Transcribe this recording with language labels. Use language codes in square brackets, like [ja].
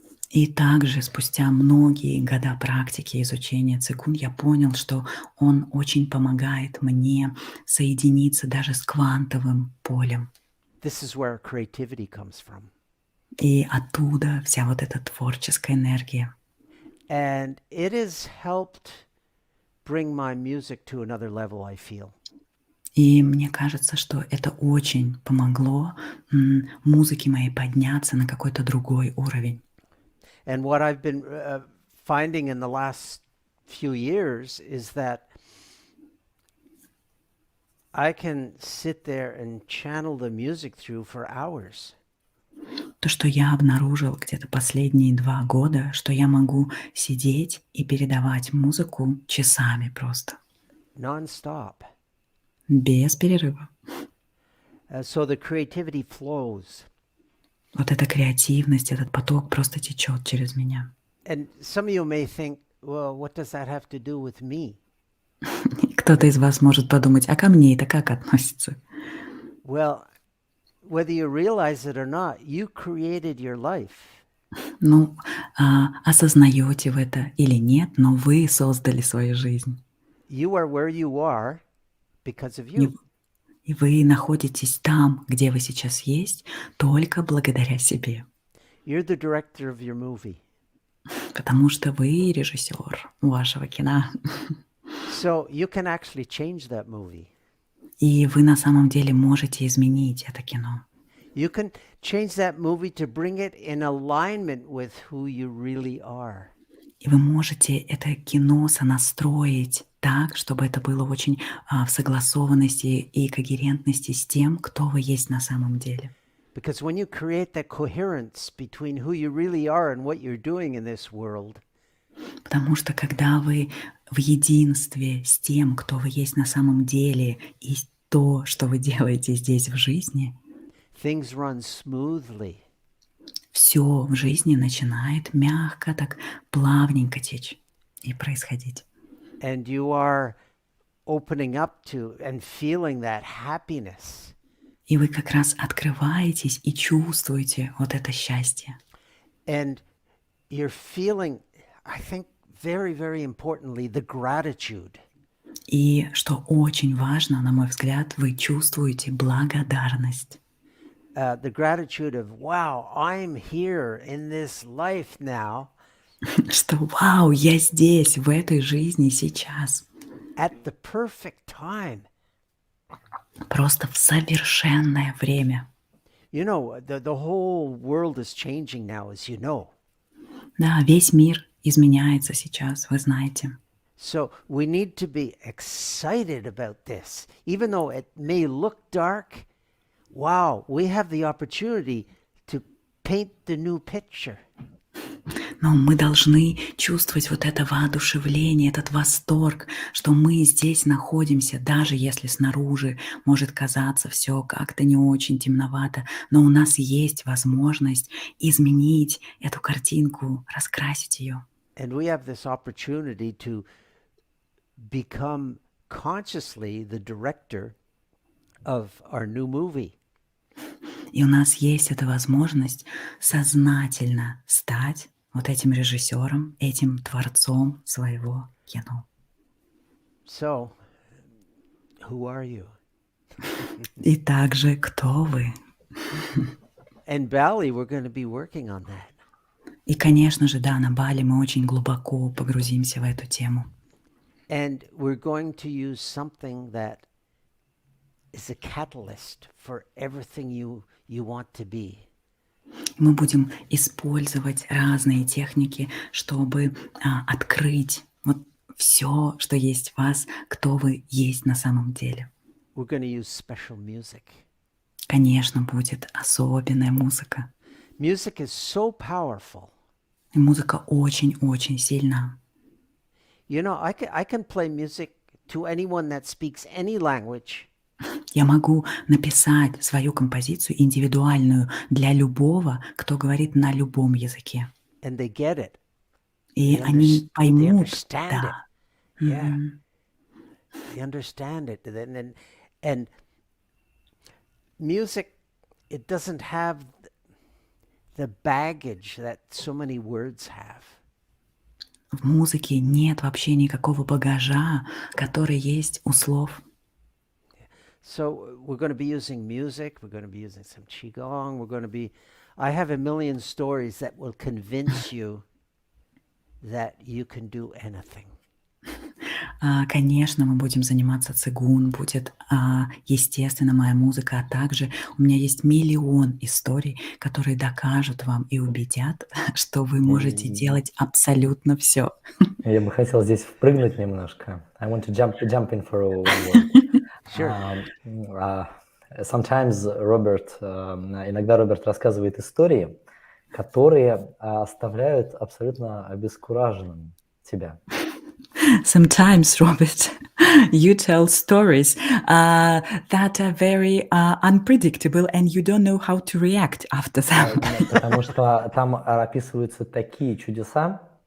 [ru] И также спустя многие года практики изучения цигун я понял, что он очень помогает мне соединиться даже с квантовым полем. [en] This is where creativity comes from. [ru] И оттуда вся вот эта творческая энергия. [en] And it has helped bring my music to another level, I feel. [ru] И мне кажется, что это очень помогло музыке моей подняться на какой-то другой уровень. [en] And what I've been finding in the last few years is that I can sit there and channel the music through for hours. [ru] То, что я обнаружил где-то последние 2 года, что я могу сидеть и передавать музыку часами просто. [en] Non-stop. [ru] Без перерыва. [en] So the creativity flows. [ru] Вот эта креативность, этот поток просто течет через меня. [en] And some of you may think, well, what does that have to do with me? [ru] Кто-то из вас может подумать, а ко мне это как относится? [en] Well, whether you realize it or not, you created your life. [ru] Ну, осознаете вы это или нет, но вы создали свою жизнь. [en] You are where you are because of you. [ru] И вы находитесь там, где вы сейчас есть, только благодаря себе. [en] You're the director of your movie. [ru] Потому что вы режиссер вашего кино. [en] So you can actually change that movie. [ru] И вы на самом деле можете изменить это кино. [en] You can change that movie to bring it in alignment with who you really are. [ru] И вы можете это кино сонастроить так, чтобы это было очень в согласованности и когерентности с тем, кто вы есть на самом деле. [en] Because when you create that coherence between who you really are and what you're doing in this world, [ru] Потому что когда вы в единстве с тем, кто вы есть на самом деле, и то, что вы делаете здесь в жизни, [en] things run smoothly. [ru] все в жизни начинает мягко, так плавненько течь и происходить. [en] And you are opening up to and feeling that happiness. [ru] И вы как раз открываетесь и чувствуете вот это счастье. [en] And you're feeling, I think, very, very importantly, the gratitude. [ru] И что очень важно, на мой взгляд, вы чувствуете благодарность. [en] The gratitude of, wow, I'm here in this life now. [ru] Что вау, я здесь, в этой жизни сейчас. [en] At the perfect time. [ru] Просто в совершенное время. [en] You know, the whole world is changing now, as you know. [ru] Да, весь мир изменяется сейчас, вы знаете. [en] So we need to be excited about this. Even though it may look dark, wow, we have the opportunity to paint the new picture. [ru] Но мы должны чувствовать вот это воодушевление, этот восторг, что мы здесь находимся, даже если снаружи может казаться все как-то не очень темновато, но у нас есть возможность изменить эту картинку, раскрасить ее. [en] And we have this opportunity to become consciously the director of our new movie. [ru] И у нас есть эта возможность сознательно стать вот этим режиссером, этим творцом своего кино. [en] So, who are you? [ru] И также, кто вы? [en] In Bali, we're going to be working on that. [ru] И, конечно же, да, на Бали мы очень глубоко погрузимся в эту тему. [en] And we're going to use something that is a catalyst for everything you want to be. [ru] Мы будем использовать разные техники, чтобы открыть вот все, что есть в вас, кто вы есть на самом деле. [en] We're going to use special music. [ru] Конечно, будет особенная музыка. [en] Music is so powerful. [ru] И музыка очень-очень сильна. [en] You know, I can play music to anyone that speaks any language. [ru] Я могу написать свою композицию индивидуальную для любого, кто говорит на любом языке. [en] And they get it. [ru] И [en] They [ru] они [en] they [ru] поймут, [en] understand [ru] да, [en] Yeah, Мгм. you understand it. And music, it doesn't have the baggage that so many words have. [ru] В музыке нет вообще никакого багажа, который есть у слов. [en] So we're going to be using music. We're going to be using some qigong. I have a million stories that will convince you that you can do anything. [ru] Конечно, мы будем заниматься цигун, будет, естественно, моя музыка, а также у меня есть миллион историй, которые докажут вам и убедят, что вы можете делать абсолютно все. Я бы хотел здесь впрыгнуть немножко. [en] I want to jump in for one word. Sure. Sometimes [ru] иногда Роберт рассказывает истории, которые оставляют абсолютно обескураженным тебя. [en] Sometimes, Robert, you tell stories that are very unpredictable, and you don't know how to react after them. [ru] Потому что там описываются такие чудеса,